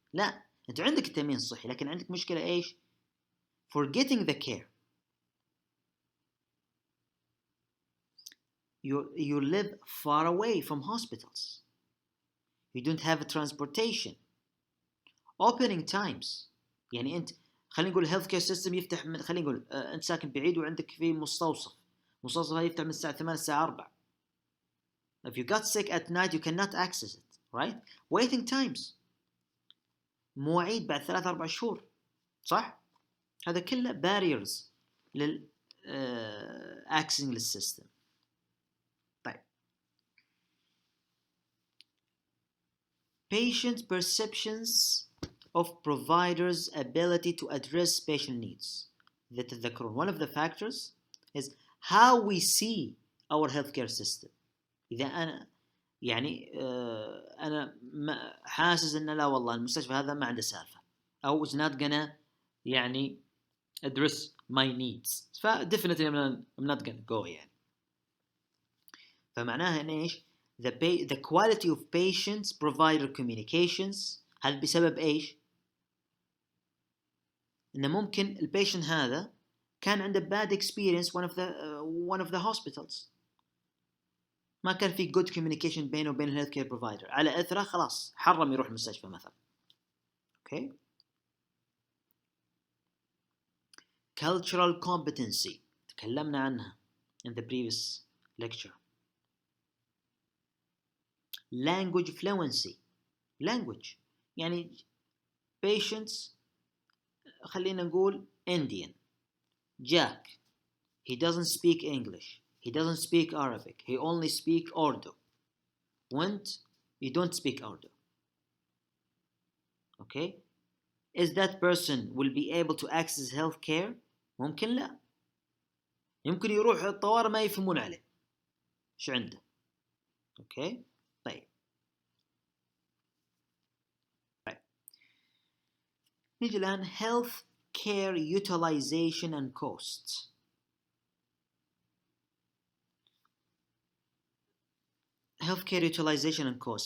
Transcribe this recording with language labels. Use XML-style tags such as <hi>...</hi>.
<ar>لا، أنت عندك التأمين الصحي لكن عندك مشكلة إيش؟</ar> <en>for getting the care. You live far away from hospitals. You don't have a transportation. Opening times.</en> <ar>يعني أنت خلينا نقول</ar> <en>health care system</en> <ar>يفتح من، خلينا نقول أنت ساكن بعيد وعندك في مستوصف هذا يفتح من الساعة 8 الساعة 4.</ar> <en>If you got sick at night you cannot access it, right? Waiting times.</en> <ar>مواعيد بعد 3-4 شهور، صح؟ هذا كله barriers لل accessing للسيستم. طيب.</ar> <en>Patient perceptions of providers' ability to address patient needs.</en> <ar>تتذكرون</ar> <en>one of the factors is how we see our healthcare system.</en> <ar>إذا أنا يعني أنا حاسس إن لا والله المستشفى هذا ما عنده سالفة أو</ar> <en>is not gonna</en> <ar>يعني</ar> <en>address my needs، definitely I'm not gonna go</en> <ar>يعني. فمعناها إن إيش</ar> <en>the quality of patients provider communications.</en> <ar>هذا بسبب إيش؟ إنه ممكن البيشنت هذا كان عنده</ar> <en>bad experience one of the hospitals،</en> <ar>ما كان في</ar> <en>good communication</en> <ar>بينه وبين الهيلث كير بروفايدر، على أثره خلاص حرم يروح المستشفى مثلا.</ar> <en>Okay. Cultural competency</en> <ar>تكلمنا عنها</ar> <en>in the previous lecture. Language fluency. Language يعني patients خلينا نقول Indian Jack, he doesn't speak English, he doesn't speak Arabic, he only speak Urdu. Went, you don't speak Urdu. Okay. Is that person will be able to access health care؟</en> <ar>ممكن لا، يمكن يروح الطوارئ ما يفهمون عليه ايش عنده. اوكي. طيب نيجي الآن health</ar> <en>care utilization and costs. healthcare utilization and costs.</en>